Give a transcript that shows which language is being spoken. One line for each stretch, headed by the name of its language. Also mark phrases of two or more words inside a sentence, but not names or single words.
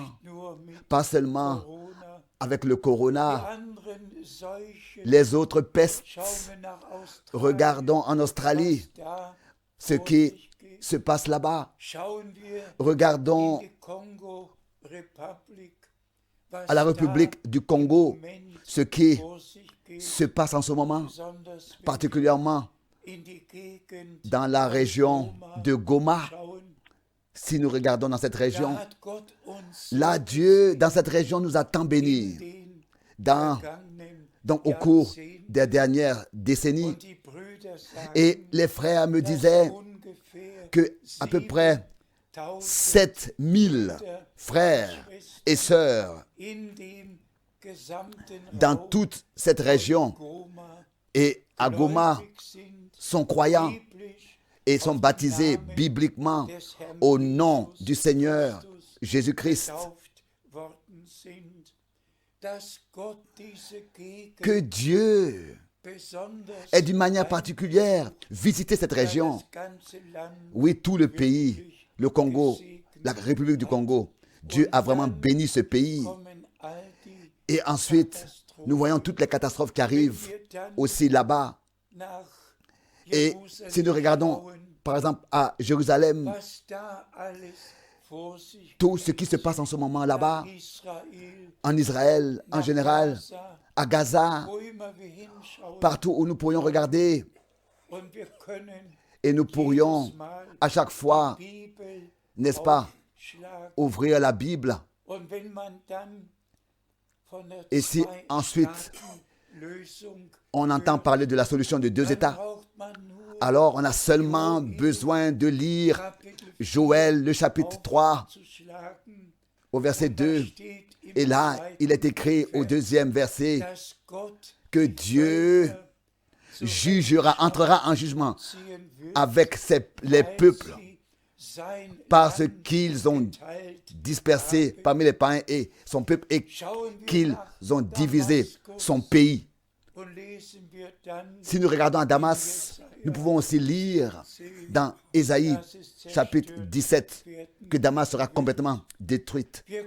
German: nur mit
French: pas seulement Corona, avec le
German: die corona, anderen Seuchen.
French: les autres pestes.
German: Schauen wir nach Australien,
French: Regardons en Australie
German: was da
French: ce
German: vor
French: qui
German: sich geht.
French: se passe là-bas.
German: Schauen wir
French: Regardons
German: in die Kongo-Republik, was
French: à la République
German: da
French: du Congo
German: im Moment
French: ce qui
German: vor sich geht,
French: se passe en ce moment,
German: besonders wenn
French: particulièrement
German: wir in die Gegend
French: dans la région de Goma.
German: schauen.
French: Si nous regardons dans cette
German: Da
French: région,
German: hat Gott uns
French: là, Dieu, dans cette région, nous a tant
German: in
French: bénis.
German: den
French: Dans,
German: vergangenen
French: donc, au cours
German: Jahrzehnten
French: des dernières décennies.
German: und die Brüder sagen,
French: Et les frères me
German: dass
French: disaient
German: ungefähr
French: que à peu près 7000 7000 frères et sœurs
German: in dem gesamten
French: dans
German: Raum
French: toute cette région Goma et à Goma
German: gläubig sind,
French: sont croyants
German: biblisch
French: et sont baptisés bibliquement
German: des Herrn
French: au nom Jesus du Seigneur Christus Jésus-Christ.
German: getauft worden sind, dass Gott diese Gegend
French: Que Dieu
German: besonders
French: ait d'une manière particulière visité cette région.
German: das ganze Land
French: Oui, tout le pays, le Congo, la République du Congo. Dieu a vraiment béni ce pays.
German: kommen all die
French: Et ensuite, nous voyons toutes les catastrophes qui arrivent
German: wir dann
French: aussi là-bas.
German: nach
French: Et si nous regardons,
German: schauen,
French: par exemple, à Jérusalem,
German: was da alles vor sich
French: tout ce qui se passe en ce moment là-bas, Israel, en Israël en général, Gaza, à Gaza,
German: wo immer wir hinschauen,
French: partout où nous pourrions regarder,
German: und wir können
French: et nous pourrions
German: jedes Mal
French: à chaque fois,
German: die Bibel
French: n'est-ce pas,
German: aufschlagen.
French: ouvrir la Bible.
German: Und wenn man dann von der
French: Et si ensuite
German: Zwei-Staaten-Lösung
French: on entend parler de la solution de deux
German: dann
French: États,
German: braucht man nur
French: alors on a seulement besoin de lire
German: Kapitel
French: Joël, le chapitre 3,
German: aufzuschlagen.
French: au verset
German: Und da 2. steht im
French: Et là,
German: zweiten
French: il est écrit au deuxième verset
German: dass Gott
French: que Dieu jugera, entrera en jugement
German: ziehen wird,
French: avec les
German: weil
French: peuples
German: sie sein
French: parce
German: Land
French: qu'ils ont
German: geteilt
French: dispersé parmi les païens et son peuple et
German: Schauen wir
French: qu'ils
German: nach
French: ont divisé Damaskus son pays. Si nous regardons à Damas, nous pouvons aussi lire dans Ésaïe chapitre 17 que Damas sera complètement détruite.